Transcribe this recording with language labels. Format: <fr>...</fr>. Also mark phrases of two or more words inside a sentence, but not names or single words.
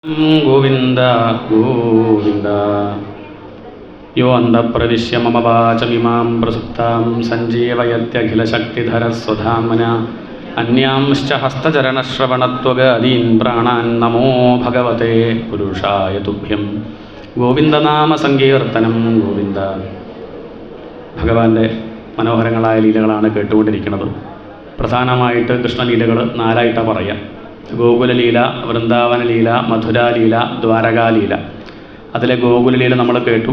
<sa>गोविंद गोविंद यो अंधप्रविश्य मम वाचमिमां प्रसुप्तां सञ्जीवयत्यखिलशक्तिधरः स्वधाम्ना अन्यांश्च हस्तचरणश्रवणत्वगादीन् प्राणान् नमो भगवते पुरुषाय तुभ्यं</sa> <ml>ഗോവിന്ദനാമ സങ്കീർത്തനം ഗോവിന്ദ. ഭഗവാന്റെ മനോഹരങ്ങളായ ലീലകളാണ് കേട്ടുകൊണ്ടിരിക്കുന്നത്. പ്രധാനമായിട്ട് കൃഷ്ണലീലകൾ നാലായിട്ടാണ് പറയാം. ഗോകുലലീല, വൃന്ദാവനലീല, മധുരാലീല, ദ്വാരകാലീല. അതിലെ ഗോകുലലീല നമ്മൾ കേട്ടു.</ml>